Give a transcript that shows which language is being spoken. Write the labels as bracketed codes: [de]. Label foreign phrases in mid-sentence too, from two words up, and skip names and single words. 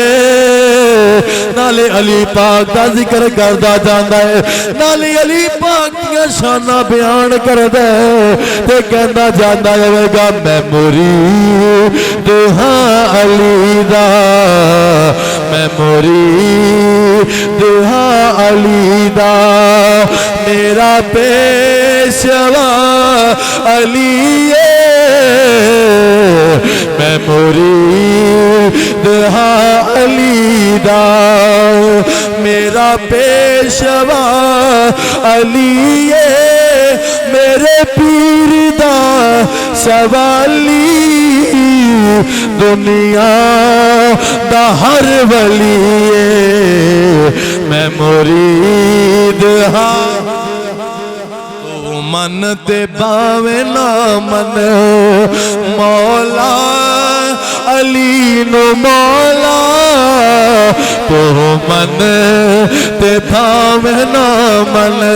[pa] نالے علی پاک دا ذکر کردہ جاندہ ہے نالے علی پاک دیا شانہ بیان کردہ تے کہندہ جاندہ ہے گا میں مرید ہاں علی دا میں مرید ہاں علی دا میرا پیشوا علی میں مرید ہاں علی دا میرا پیشوا علی میرے پیر دا سوالی دنیا دا ہر ولی میں مرید ہاں تو من تے باوے نا من مولا علی نو مولا تو من تے باوے نا من